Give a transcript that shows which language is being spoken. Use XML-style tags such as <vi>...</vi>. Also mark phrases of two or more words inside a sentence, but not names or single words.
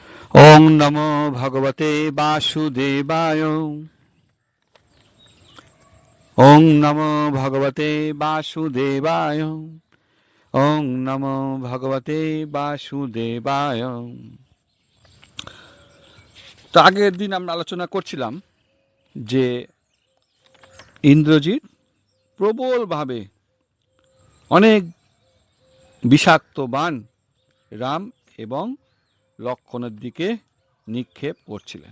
<sa>ওং নমো ভগবতে বাসুদেবায়। ওং নমো ভগবতে বাসুদেবায়। ওং নমো ভগবতে বাসুদেবায়।</sa> <bn>তো আগের দিন আমরা আলোচনা করছিলাম যে ইন্দ্রজিৎ প্রবলভাবে অনেক বিষাক্ত বাণ রাম এবং লক্ষণের দিকে নিক্ষেপ করছিলেন।</bn>